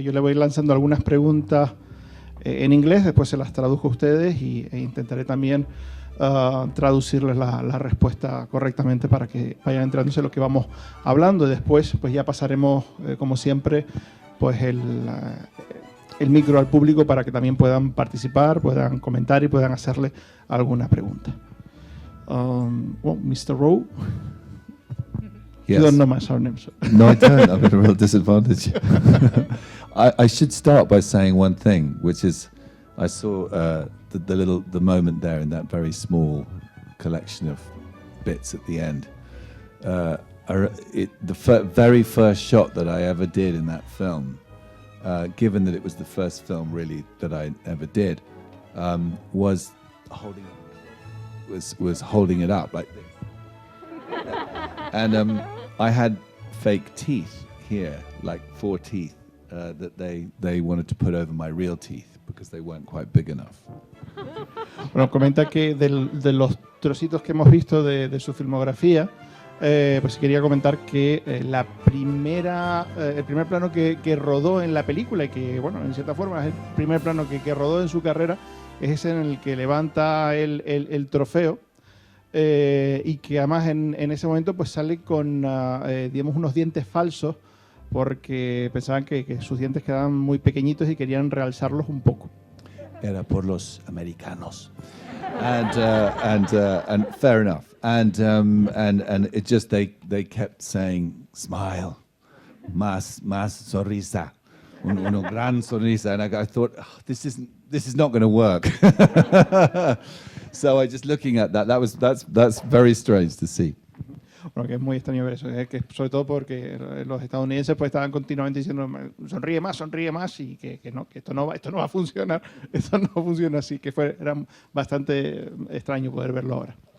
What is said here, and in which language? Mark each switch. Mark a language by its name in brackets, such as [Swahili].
[Spanish] Yo le voy lanzando algunas preguntas en inglés, después se las traduzco a ustedes e intentaré también traducirles la respuesta correctamente para que vayan entrándose lo que vamos hablando. Y después pues ya pasaremos, como siempre, pues el micro al público para que también puedan participar, puedan comentar y puedan hacerle alguna pregunta. [English] Well, Mr. Rowe, Yes. you don't know my surname, so. No, I don't. I'm at a real disadvantage. I should start by saying one thing, which is I saw the moment there in that very small collection of bits at the end. Very first shot that I ever did in that film, given that it was the first film really that I ever did, was holding it up like this. And I had fake teeth here, like 4 teeth, that they wanted to put over my real teeth because they weren't quite big enough. [Spanish] Bueno, comenta que de los trocitos que hemos visto de su filmografía, pues quería comentar que el primer plano que rodó en la película, y que, bueno, en cierta forma es el primer plano que rodó en su carrera, es ese en el que levanta el trofeo, y que además en ese momento pues sale con, digamos, unos dientes falsos, porque pensaban que sus dientes quedaban muy pequeñitos y querían realzarlos un poco. Era por los americanos, [English] and fair enough, and it just they kept saying smile, [Spanish] más sonrisa, una gran sonrisa, [English] and I thought, oh, this is not going to work. So I just looking at that's very strange to see. [Spanish] Bueno, que es muy extraño ver eso, que sobre todo porque los estadounidenses pues estaban continuamente diciendo sonríe más, y que esto no va a funcionar, esto no funciona así, que era bastante extraño poder verlo ahora.